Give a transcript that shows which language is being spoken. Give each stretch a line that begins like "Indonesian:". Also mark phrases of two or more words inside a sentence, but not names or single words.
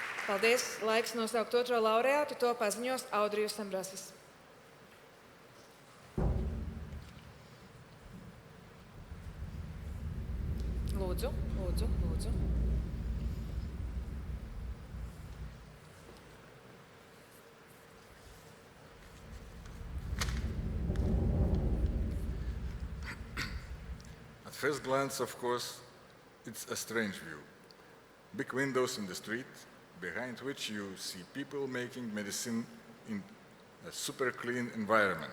Latvian: Paldies. Laiks nosaukt otro laureātu. To paziņos Audrijus Ambrasis. Lūdzu, lūdzu, lūdzu.
English: At first glance, of course, it's a strange view. Big windows in the street, behind which you see people making medicine in a super clean environment.